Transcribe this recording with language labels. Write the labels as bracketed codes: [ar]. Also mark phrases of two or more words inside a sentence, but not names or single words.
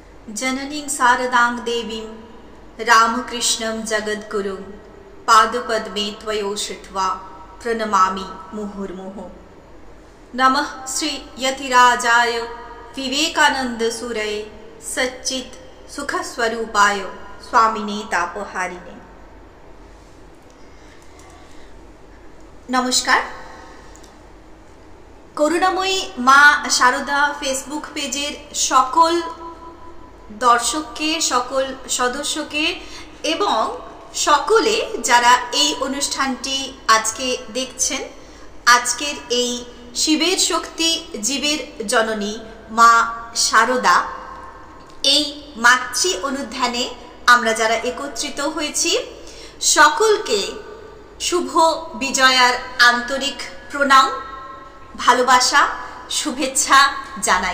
[sa] जननीं शारदां देवीं रामकृष्णं जगद्गुरुं पादपद्मे त्वयोश्रित्वा प्रणमामि मुहुर्मुहुः। नमः श्री यतिराजाय विवेकानंदसूरये सच्चित् सुखस्वरूपाय स्वामिने तापहारिणे। [bn] नमस्कार। করুণাময়ী মা শারদা ফেসবুক পেজের সকল দর্শককে, সকল সদস্যকে এবং সকলে যারা এই অনুষ্ঠানটি আজকে দেখছেন, আজকের এই শিবের শক্তি জীবের জননী মা শারদা এই মাতৃ অনুধ্যানে আমরা যারা একত্রিত হয়েছি সকলকে শুভ বিজয়ার আন্তরিক প্রণাম, ভালোবাসা, শুভেচ্ছা জানাই।